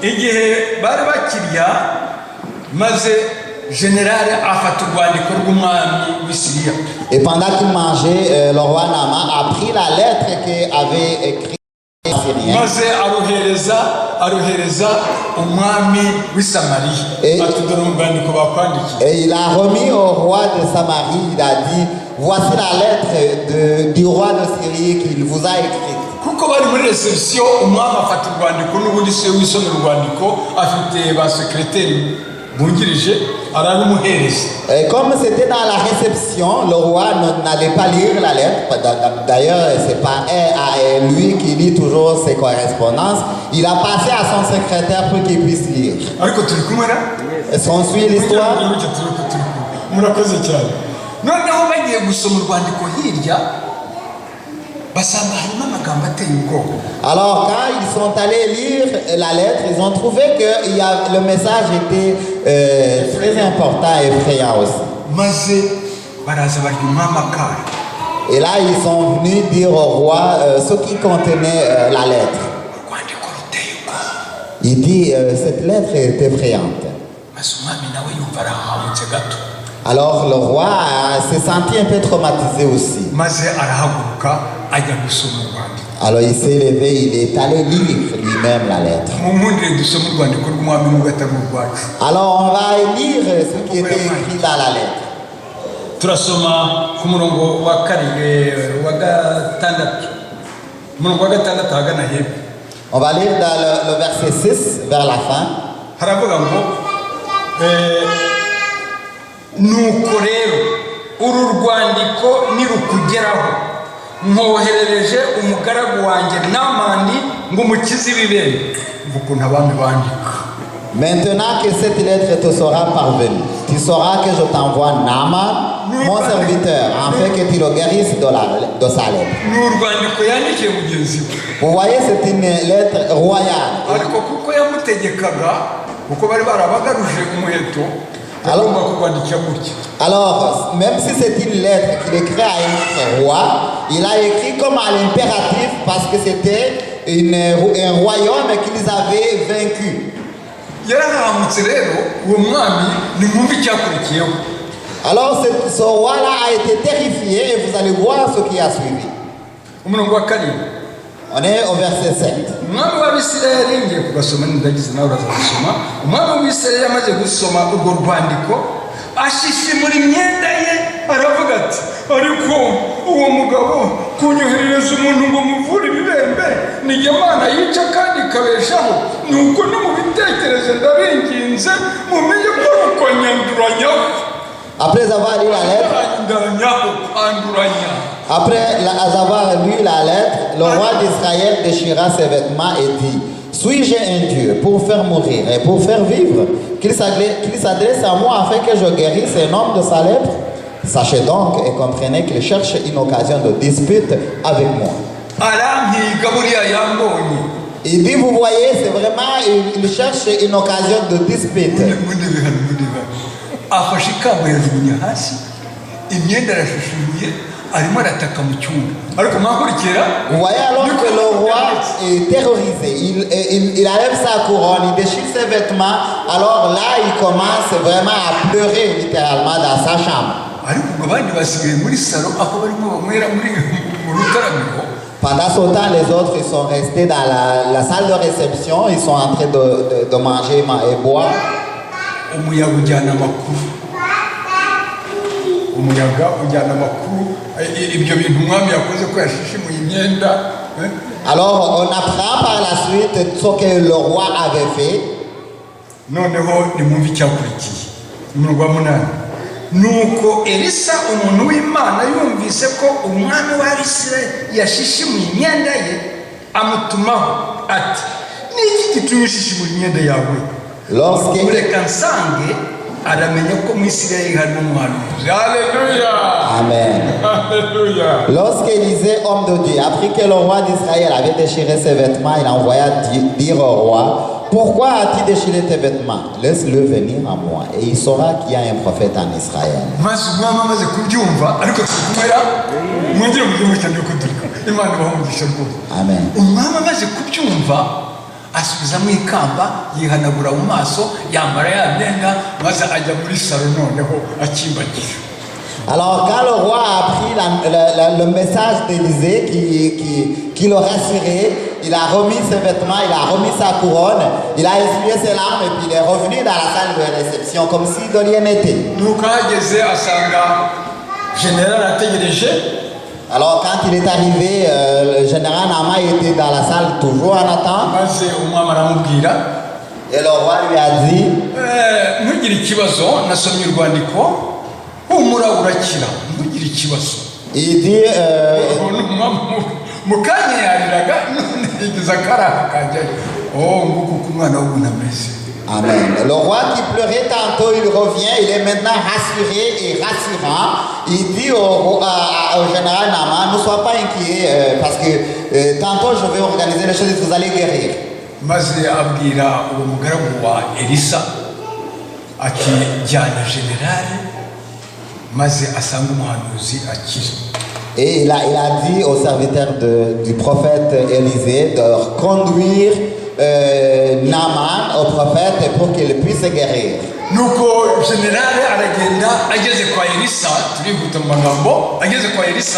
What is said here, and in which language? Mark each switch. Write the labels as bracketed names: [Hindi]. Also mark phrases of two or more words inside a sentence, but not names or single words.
[French] Et pendant qu'il mangeait, le roi Nama a pris la lettre qu'avait écrite en syrien. Et il a remis au roi de Samarie, il a dit, voici la lettre du roi de Syrie qu'il vous a écrite. [Kinyarwanda] kuko bari muri reception umwami afata urwandiko n'ubundi se wisomera urwandiko afite ba secrétaire bungirije ararumuhereza. [French] Et comme c'était dans la réception, le roi n'allait pas lire la lettre. D'ailleurs, c'est pas lui qui lit toujours ses correspondances. Il a passé à son secrétaire pour qu'il puisse lire. Est-ce qu'on suit l'histoire? [Kinyarwanda] Murakoze cyane. Noneho bagiye gusoma urwandiko hirya basanga harimo amagambo ateye ubwoba. [French] Alors quand ils sont allés lire la lettre, ils ont trouvé que le message était très important et effrayant aussi. [Kinyarwanda] Maze baraza barya umwami akara. [French] Et là ils sont venus dire au roi ce qui contenait la lettre. [Kinyarwanda] Urwandiko ruteye ubwoba. [French] Il dit cette lettre est effrayante. [Kinyarwanda] Maze umwami nawe yumva arahamutse gato. [French] Alors le roi s'est senti un peu traumatisé aussi. [Kinyarwanda] Maze arahaguruka ajya gusoma urwandiko. [French] Alors il s'est levé, il est allé lire lui-même la lettre. [Kinyarwanda] Mumundire dusoma urwandiko rw'umwami n'ugatari urwacu. [French] Alors on va lire ce qui était écrit dans la lettre. [Kinyarwanda] Turasoma ku murongo wa karindwi wa gatandatu. Murongo wa gatandatu hagana hepfo. [French] On va lire dans le verset 6 vers la fin. [Kinyarwanda] Haravuga ngo nuko rero uru rwandiko nirukugeraho mwoherereje umugaragu wanjye Namani ngo umukize ibibembe ukuntu abami bandika. [French] Maintenant que cette lettre te sera parvenue, tu sauras que je t'envoie Naaman, mon serviteur, afin que tu le guérisses de sa lettre. [Kinyarwanda] N'urwandiko yandikiye mugenzi we. [French] Vous voyez, c'est une lettre royale. [Kinyarwanda] Ariko kuko yamutegekaga kuko bari barabagaruje umuheto. [French] Alors, même si c'est une lettre qu'il écrit à un roi, il a écrit comme à l'impératif parce que c'était un royaume qu'ils avaient vaincu. Alors, ce roi-là a été terrifié et vous allez voir ce qui a suivi. On est au verset 7. [Kinyarwanda] Umwami w'Abisirayeli ngiye kugasoma ndagize nawe uraza gusoma. Umwami w'Abisirayeli amaze gusoma urwo rwandiko ashishimura imyenda ye aravuga ati ariko uwo mugabo kunyoherereza umuntu ngo muvure ibibembe ni Imana yica kandi ikabeshaho nuko no mu bitekerezo ndabinginze mumenye ko uko nyanduranyaho. [French] Après avoir lu la lettre, le roi d'Israël déchira ses vêtements et dit, suis-je un Dieu pour faire mourir et pour faire vivre, qu'il s'adresse à moi afin que je guérisse un homme de sa lèpre? Sachez donc et comprenez qu'il cherche une occasion de dispute avec moi. Il dit, vous voyez, c'est vraiment, il cherche une occasion de dispute. [Kinyarwanda] Afashe ikamba yajugunya hasi imyenda arashushuye arimo arataka mu cyumba ariko mwakurikira. [French] Vous voyez alors que le roi est terrorisé, il enlève sa couronne, il déchire ses vêtements, alors là il commence vraiment à pleurer littéralement dans sa chambre. [Kinyarwanda] Ariko abandi basigaye muri salo aho barimo bamwera muri rutaramiro. [French] Pendant ce temps, les autres ils sont restés dans la salle de réception, ils sont en train de manger et boire. [Kinyarwanda] Umuyaga ujyana amakuru ibyo bintu umwami yakoze ko yashishimuye imyenda. [French] Alors on apprend par la suite ce que le roi avait fait. [Kinyarwanda] Noneho nimwumve icyakurikiye umurongo wa 8. nuko Elisa umuntu w'Imana yumvise ko umwami wa Isirayeli yashishimuye imyenda ye, amutumaho ati, niki gitumye ushishimuye imyenda yawe? Mureka nsange aramenya ko mu Isirayeli hari umwanuzi. Alléluia. Amen. Alléluia. [French] Lorsqu'Élisée, homme de Dieu, apprit que le roi d'Israël avait déchiré ses vêtements, il envoya dire au roi, pourquoi as-tu déchiré tes vêtements? Laisse-le venir à moi et il saura qu'il y a un prophète en Israël. Amen. [Kinyarwanda] Asubizamo ikamba, yihanagura mu maso, yambara ya myenda, maze ajya muri salo noneho akimbagira. [French] Alors quand le roi a appris le message d'Élisée qui le rassurait, il a remis ses vêtements, il a remis sa couronne, il a essuyé ses larmes et puis il est revenu dans la salle de réception comme si de rien n'était. [Kinyarwanda] Nuko hageze asanga général ategereje. [French] Alors quand il est arrivé, le général Nama était dans la salle toujours en attente. Et le roi lui a dit, il dit, Amen. Le roi qui pleurait tantôt, il revient, il est maintenant rassuré et rassurant. Il dit au général Nama, ne sois pas inquiet parce que tantôt je vais organiser les choses et vous allez guérir. [Kinyarwanda] Maze abwira uwo mugaragu wa Elisa ati jyana generale maze asanga umuhanuzi akiri. [French] Et il a dit au serviteur du prophète Élisée de conduire Naaman au prophète pour qu'il puisse guérir. [Kinyarwanda] Nuko generale aragenda ageze kwa Elisa, turihuta mu magambo, ageze kwa Elisa.